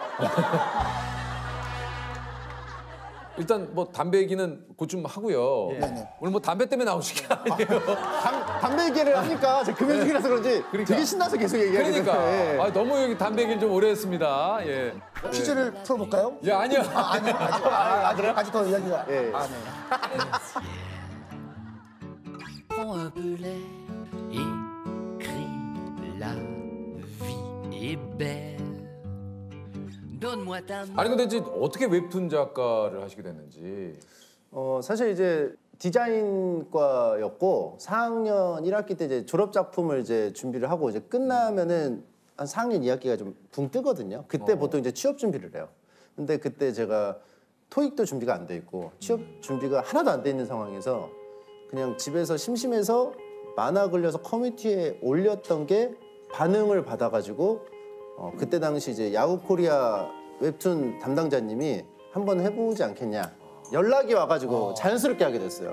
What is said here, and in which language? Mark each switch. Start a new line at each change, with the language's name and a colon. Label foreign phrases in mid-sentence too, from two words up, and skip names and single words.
Korean: 일단 뭐 담배 얘기는 곧 좀 하고요. 오늘 뭐 담배 때문에 나오신 게 아니에요. 담배 얘기를 하니까 제가 금연 중이라서 그런지 되게 신나서 계속 얘기하게 그러니까 되는데. 너무 여기 담배 얘기를 좀 오래 했습니다. 예. 퀴즈를 풀어볼까요? 야 아니요. 아니요. 아직 더 이야기가. 예. 네.
French: Prends un peu l'air, écris la vie est belle. Donne-moi ta main.
Korean: 아니 근데 이제 어떻게 웹툰 작가를 하시게 됐는지. 사실 이제 디자인과였고 4학년 1학기 때 이제 졸업 작품을 이제 준비를 하고 이제 끝나면은 한 4학년 2학기가 좀 붕 뜨거든요. 그때 보통 이제 취업 준비를 해요. 근데 그때 제가 토익도 준비가 안 돼 있고 취업 준비가 하나도 안 돼 있는 상황에서 그냥 집에서 심심해서 만화 그려서 커뮤니티에 올렸던 게 반응을 받아가지고 그때 당시 이제 야후코리아 웹툰 담당자님이 한번 해보지 않겠냐 연락이 와가지고 자연스럽게 하게 됐어요.